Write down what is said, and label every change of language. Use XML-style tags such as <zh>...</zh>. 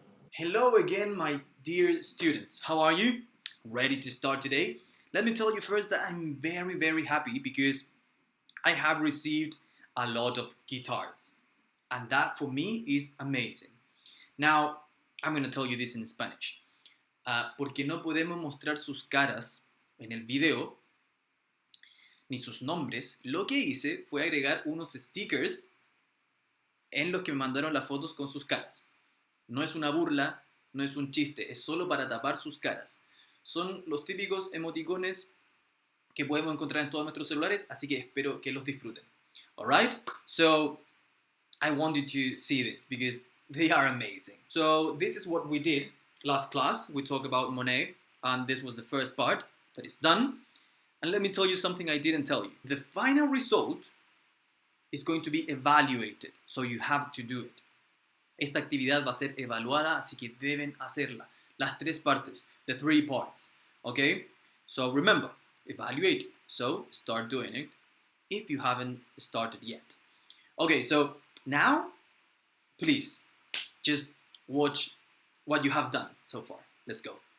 <en>Hello again, my dear students. How are you? Ready to start today? Let me tell you first that I'm very happy because I have received a lot of guitars. And that for me is amazing. Now, I'm going to tell you this in Spanish.</en> <es>Porque no podemos mostrar sus caras en el video, ni sus nombres, lo que hice fue agregar unos stickers en los que me mandaron las fotos con sus caras. No es una burla, no es un chiste, es solo para tapar sus caras. Son los típicos emoticones que podemos encontrar en todos nuestros celulares, así que espero que los disfruten.</es> <en>Alright? So, I wanted to see this because they are amazing. So, this is what we did last class. We talked about Monet, and this was the first part that is done. And let me tell you something I didn't tell you. The final result is going to be evaluated, so you have to do it.</en> <es>Esta actividad va a ser evaluada, así que deben hacerla. Las tres partes,</es> <en>the three parts, okay? So remember, evaluate. So start doing it if you haven't started yet. Okay, so now, please, just watch what you have done so far. Let's go.</en>